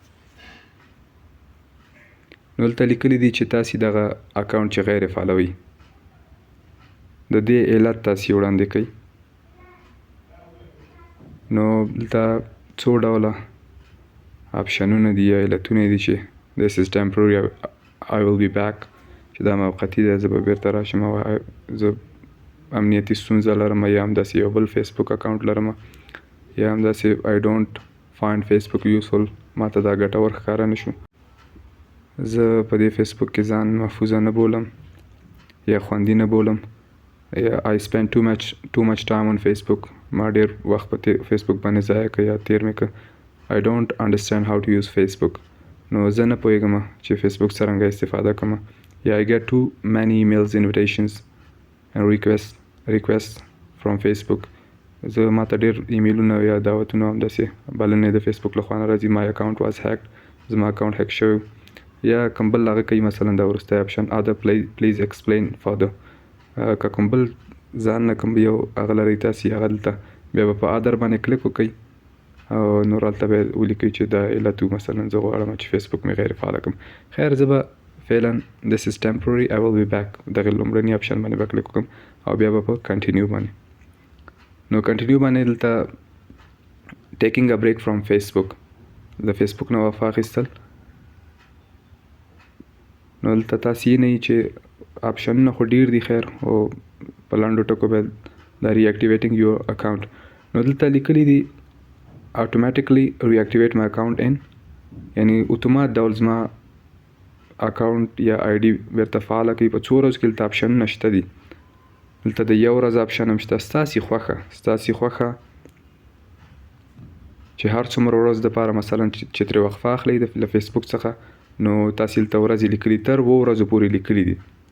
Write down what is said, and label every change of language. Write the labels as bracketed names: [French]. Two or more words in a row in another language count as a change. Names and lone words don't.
[Pashto] نو دلته لیکلي دي چې تاسې دغه اکاونټ چې غیر فعالوئ د دې علت تاسې وړاندې کړئ. نو دلته څو ډوله آپشنونه دي یا علتونه دي چې [English] this is temporary, I will be back [Pashto] چې دا موقتي دی، زه به بیرته راشم او زه امنیتي ستونزه لرم یا همداسې یو بل فیسبوک اکاونټ لرم یا همداسې [English] I don't find Facebook useful، [Pashto] ما ته دا ګټور ښکاره نه شو، زه په دې فیسبوک کې ځان محفوظه نه بولم یا خوندي نه بولم، یا [English] I spend too much time on Facebook، [Pashto] ما ډېر وخت په فیسبوک باندې ضایع کړ یا تیر مې کړ. [English] I don't understand how to use Facebook، [Pashto] نو زه نه پوهېږم چې فیسبوک څرنګه استفاده کړم. [English] یا I get too many emails, invitations and requests from Facebook، [Pashto] زه ما ته ډېر ایمیلونه یا دعوتونه همداسې بلنې د فیسبوک له خوا نه راځي. [English] my account was hacked، [Pashto] زما اکاونټ هیک شوی. یا کوم بل هغه کوي مثلا دا وروستی آپشن [English] other please explain further، [Pashto] که کوم بل ځان نه کوم یو هغه لرئ تاسې هغه دلته بیا به په other باندې کلیک وکړئ او نور هلته به ولیکئ چې دا علت مثلا زه غواړم چې فیسبوک مې غیر فعاله کړم. خیر زه به فعلا [English] this is temporary I will be back [Pashto] دغه لومړني اپشن باندې به کلیک وکړم او بیا به په کنټینیو باندې نو کنټینیو باندې دلته [English] taking a break from Facebook [Pashto] د فیسبوک نه وفا اخیستل نو دلته تاسو یې نه چې اپشنونه خو ډیر دي خیر او په لاندو ټکو به دا [English] reactivating your account [Pashto] نو دلته لیکلي دي [English] automatically reactivate my account in [Pashto] یعنی اتومات ډول زما اکاونټ یا آی ډي ورته فعاله کوي په څو ورځو کې دلته اپشن نشته دي دلته د یو ورځ اپشن هم شته ستاسې خوښه چې هر څومره ورځ دپاره مثلا چې ترې وقفه اخلئ له فیسبوک څخه نو تاسې دلته ورځې لیکلي تر 7 ورځو پورې لیکلي دي